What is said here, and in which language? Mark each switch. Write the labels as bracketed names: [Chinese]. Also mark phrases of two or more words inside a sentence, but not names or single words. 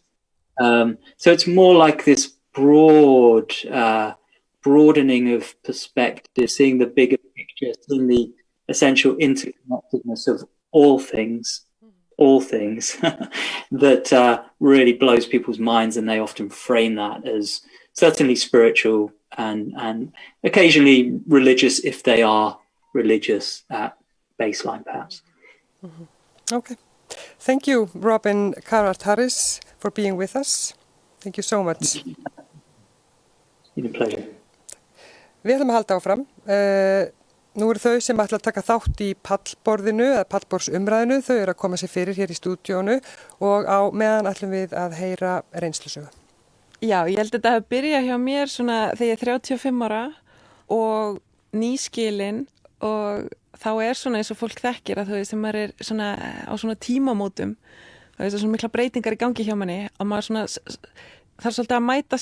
[English] So it's more like this broad broadening of perspective, seeing the bigger picture, seeing the essential interconnectedness of all things that really blows people's minds, and they often frame that as certainly spiritual and occasionally religious, if they are religious at baseline, perhaps. Okay. Thank you, Robin Carhart-Harris, for being with us. Thank you so much. It's been a pleasure. [Icelandic] Við ætlum að halda áfram. Nú eru þau sem ætla að taka þátt í pallborðinu eða pallborðsumræðinu. Þau eru að koma sér fyrir hér í stúdíónu og á meðan ætlum við að heyra reynslusögu. Já, ég held að þetta hafi byrjað hjá mér svona þegar ég er 35 ára og nýskilin, og þá svona eins og fólk þekkir að þau sem maður er svona á svona tímamótum, það er svona mikla breytingar í gangi hjá manni og maður svona þarf svolítið að mæta